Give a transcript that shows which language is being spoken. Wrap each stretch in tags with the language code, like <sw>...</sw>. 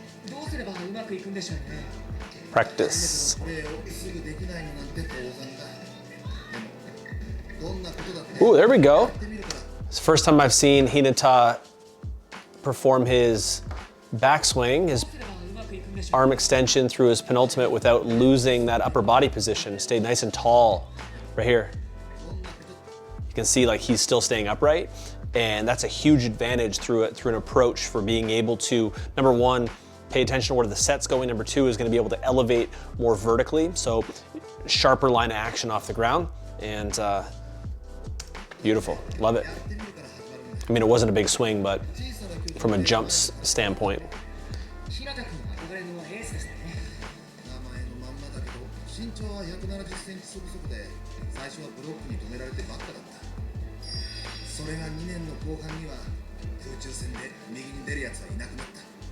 <ja>どうすればうまくいくんでしょうね。</ja> <en>Practice.</en> <ja>プレーをすぐできないのなんて当然だ。でもどんなことだって</ja> <en>Ooh, there we go.</en> <ja>やってみるから。</ja> <en>It's the first time I've seen Hinata perform his backswing, his</en> <ja>どうすればうまくいくんでしょう。</ja> <en>arm extension through his penultimate without losing that upper body position. Stayed nice and tall right here. You can see like he's still staying upright, and that's a huge advantage through an approach for being able to, number one, pay attention to where the set's going. Number two is going to be able to elevate more vertically, so sharper line of action off the ground, and beautiful, love it. I mean, it wasn't a big swing, but from a jump standpoint.</en> <ja>日向君の憧れのエースですね。名前のまんまだけど身長は170センチそこそこで最初はブロックに止められてばっかだった。それが2年の後半には空中戦で右に出るやつはいなくなった。</ja>